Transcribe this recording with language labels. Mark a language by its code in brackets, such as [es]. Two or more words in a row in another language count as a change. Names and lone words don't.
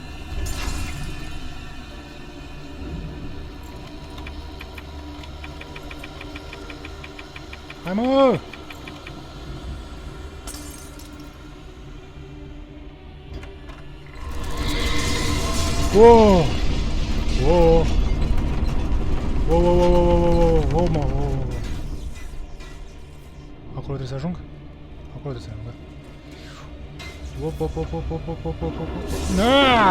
[en] Ammo! Whoa! Whoa! Whoa, whoa, whoa, whoa, whoa, whoa, whoa, whoa. [ro] Acolo trebuie să ajung? Acolo trebuie să ajung, da. Whoop, whoop, whoop, whoop, whoop, whoop, whoop, whoop. Ah!